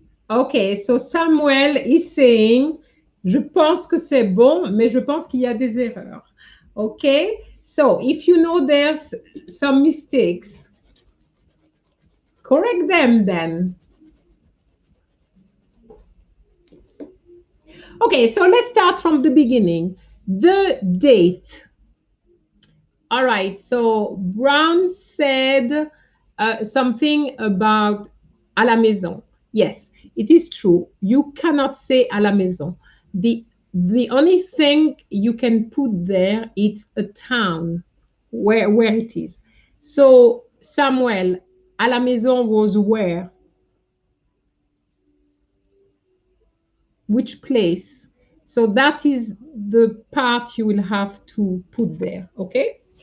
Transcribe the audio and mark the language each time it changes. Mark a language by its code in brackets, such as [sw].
[en] Okay, so Samuel is saying, [fr] je pense que c'est bon, mais je pense qu'il y a des erreurs. [en] Okay, so if you know there's some mistakes, correct them then. Okay, so let's start from the beginning. The date. All right, so Brown said something about [fr] à la maison. [en] Yes, it is true. You cannot say [fr] à la maison. [en] The only thing you can put there is a town where it is. So Samuel, [fr] à la maison [en] was where? Which place? So that is the part you will have to put there, okay?